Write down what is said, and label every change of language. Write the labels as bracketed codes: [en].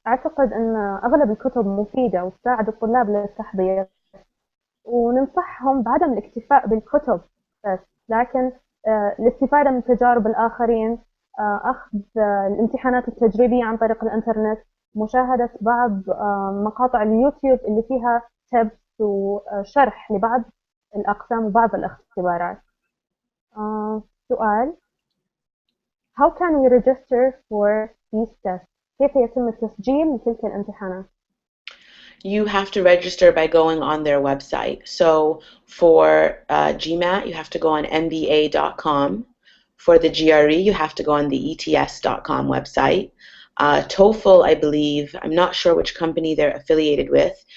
[ar] أعتقد أن أغلب الكتب مفيدة وتساعد الطلاب للتحضير، وننصحهم بعدم الاكتفاء بالكتب بس، لكن الاستفادة من تجارب الآخرين، أخذ الامتحانات التجريبية عن طريق الإنترنت، مشاهدة بعض مقاطع اليوتيوب اللي فيها تبس وشرح لبعض الأقسام وبعض الاختبارات. [en] سؤال: How can we register for these tests? [ar] كيف يتم التسجيل لتلك الامتحانات؟ [en] You have to register by going on their website. So for GMAT, you have to go on mba.com. For the GRE, you have to go on the ets.com website. TOEFL, I believe, I'm not sure which company they're affiliated with.